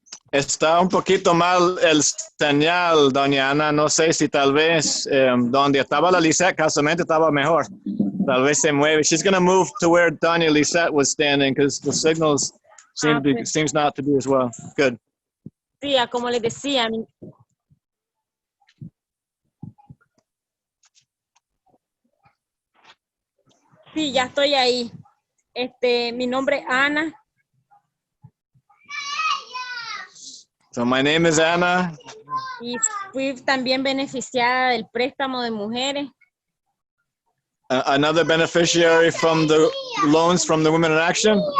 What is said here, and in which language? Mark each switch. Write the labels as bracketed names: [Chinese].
[Spanish] Está un poquito mal el señal, doña Ana. No sé si tal vez donde estaba la Lisette casualmente estaba mejor. Tal vez se mueve. [English] She's going to move to where doña Lisette was standing because the signals seems not to be as well. Good. [Spanish] Sí, como les decía, sí, ya estoy ahí. Mi nombre es Ana. [English] So my name is Anna. [Spanish] Y fui también beneficiada del préstamo de mujeres. [English] Another beneficiary from the loans from the Women in Action.